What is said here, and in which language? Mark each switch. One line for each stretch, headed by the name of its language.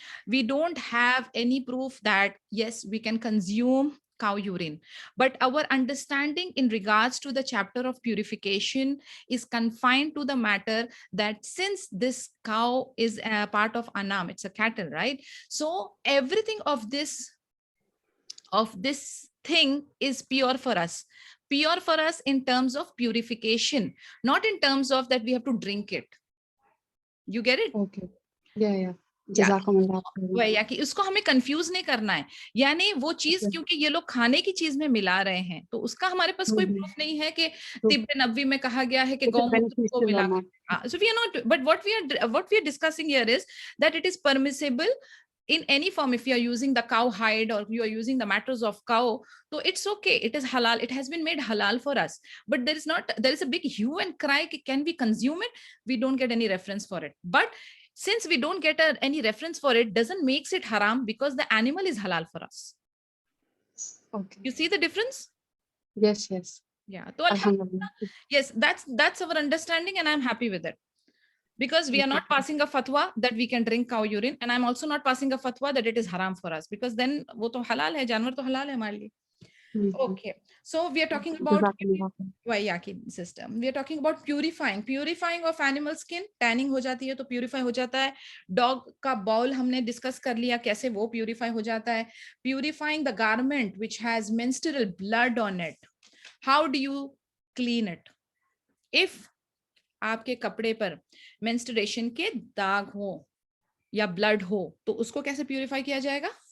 English: We don't have any proof that yes, we can consume cow urine, but our understanding in regards to the chapter of purification is confined to the matter that since this cow is a part of anam, it's a cattle, right? So everything of this thing is pure for us in terms of purification, not in terms of that we have to drink it. You get it? Okay. Yeah.
Hindi: वही या कि उसको हमें confuse नहीं करना है, यानी वो चीज क्योंकि ये लोग खाने की चीज में मिला रहे हैं तो उसका हमारे पास कोई प्रूफ नहीं है कि तिब्बे नबवी में कहा गया है कि गौमूत्र को मिला।
English: So we are not, but what we are discussing here is that it is permissible in any form. If you are using the cow hide or you are using the matters of cow, so it's okay, it is halal, it has been made halal for us. But there is a big hue and cry, can we consume it? We don't get any reference for it. But since we don't get any reference for it, doesn't makes it haram because the animal is halal for us. Okay. You see the difference? Yes. Yeah. So alhamdulillah, yes, that's our understanding, and I'm happy with it. Because we are not passing a fatwa that we can drink cow urine, and I'm also not passing a fatwa that it is haram for us, because then
Hindi: wo to halal hai, janwar to halal hai hamare liye.
English: Okay, so we are talking about Waiyaki system. We are talking about purifying of animal skin.
Hindi: Tanning हो जाती है तो purify हो जाता है. Dog का bowel हमने discuss कर लिया कैसे वो purify हो जाता है.
English: Purifying the garment which has menstrual blood on it. How do you clean it?
Hindi: If आपके कपड़े पर menstruation के दाग हो या blood हो तो उसको कैसे purify किया जाएगा?